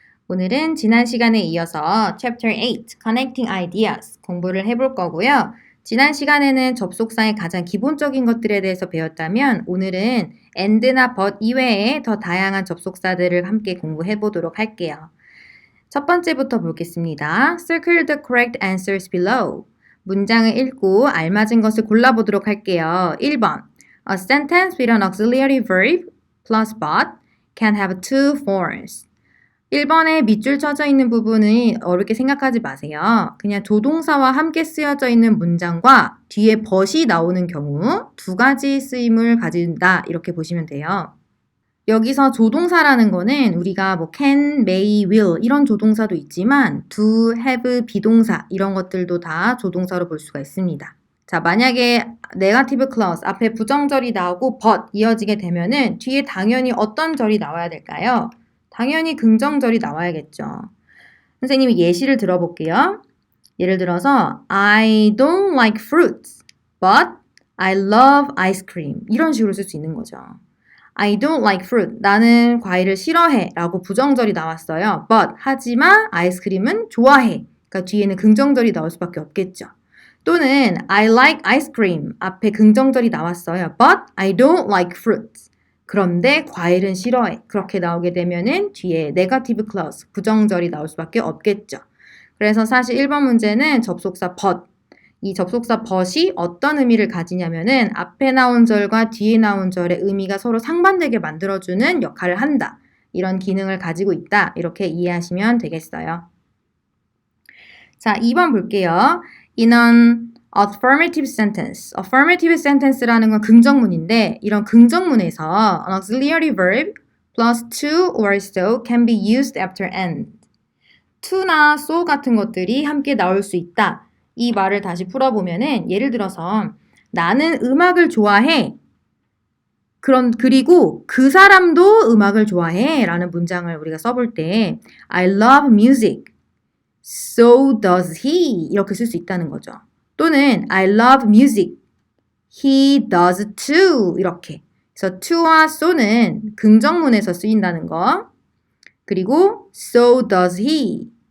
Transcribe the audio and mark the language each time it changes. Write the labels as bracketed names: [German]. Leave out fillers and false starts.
[Korean] 오늘은 지난 시간에 이어서 Chapter 8 Connecting Ideas 공부를 해볼 거고요. 지난 시간에는 접속사의 가장 기본적인 것들에 대해서 배웠다면 오늘은 and나 but 이외에 더 다양한 접속사들을 함께 공부해 보도록 할게요. 첫 번째부터 보겠습니다. [English] Circle the correct answers below. [Korean] 문장을 읽고 알맞은 것을 골라보도록 할게요. 1번. [English] A sentence with an auxiliary verb plus but can have two forms. [Korean] 1번에 밑줄 쳐져 있는 부분은 어렵게 생각하지 마세요. 그냥 조동사와 함께 쓰여져 있는 문장과 뒤에 but이 나오는 경우 두 가지 쓰임을 가진다 이렇게 보시면 돼요. 여기서 조동사라는 거는 우리가 뭐 can, may, will 이런 조동사도 있지만 do, have, 비동사 이런 것들도 다 조동사로 볼 수가 있습니다. 자, 만약에 negative clause 앞에 부정절이 나오고 but 이어지게 되면은 뒤에 당연히 어떤 절이 나와야 될까요? 당연히 긍정절이 나와야겠죠. 선생님이 예시를 들어볼게요. 예를 들어서 [English] I don't like fruits, but I love ice cream [Korean] 이런 식으로 쓸 수 있는 거죠. [English] I don't like fruit. [Korean] 나는 과일을 싫어해 라고 부정절이 나왔어요. But 하지만 아이스크림은 좋아해. 그러니까 뒤에는 긍정절이 나올 수밖에 없겠죠. [English] 또는 I like ice cream. [Korean] 앞에 긍정절이 나왔어요. [English] But I don't like fruit. [Korean] 그런데 과일은 싫어해. 그렇게 나오게 되면은 뒤에 negative clause, 부정절이 나올 수밖에 없겠죠. 그래서 사실 1번 문제는 접속사 but. 이 접속사 but이 어떤 의미를 가지냐면은 앞에 나온 절과 뒤에 나온 절의 의미가 서로 상반되게 만들어주는 역할을 한다. 이런 기능을 가지고 있다. 이렇게 이해하시면 되겠어요. 자, 2번 볼게요. [English] In an affirmative sentence. affirmative sentence라는 건 [Korean] 긍정문인데 이런 긍정문에서 [English] an auxiliary verb plus to or so can be used after and. [Korean] to나 so 같은 것들이 함께 나올 수 있다. 이 말을 다시 풀어보면은 예를 들어서 나는 음악을 좋아해. 그리고 그 사람도 음악을 좋아해 라는 문장을 우리가 써볼 때 [English] I love music. So does he. [Korean] 이렇게 쓸 수 있다는 거죠. [English] 또는 I love music. He does too. [Korean] 이렇게. 그래서 to와 so는 긍정문에서 쓰인다는 거. [English] 그리고 so does he.